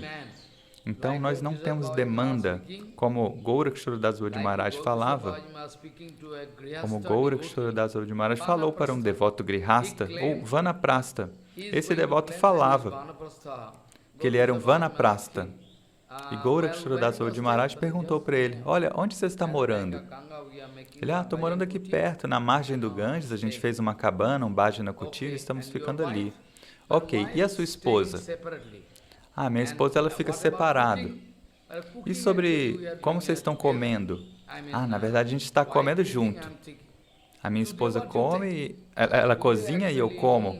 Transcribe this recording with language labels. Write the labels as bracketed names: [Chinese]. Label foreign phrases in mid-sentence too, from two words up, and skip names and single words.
[Portuguese] Então, nós não temos demanda, como Gorakshora de Maharaj falava, como Gorakshora de Maharaj falou para um devoto grihasta ou vanaprastha. Esse devoto falava que ele era um vanaprastha. E Gorakshora de Maharaj perguntou para ele, olha, onde você está morando? Ele, estou morando aqui perto, na margem do Ganges, a gente fez uma cabana, [Sanskrit] um bhajana kutir, [Portuguese] estamos ficando ali. Ok, e a sua esposa? Minha esposa, ela fica separada. E sobre como vocês estão comendo? Na verdade, a gente está comendo junto. A minha esposa come, ela cozinha e eu como.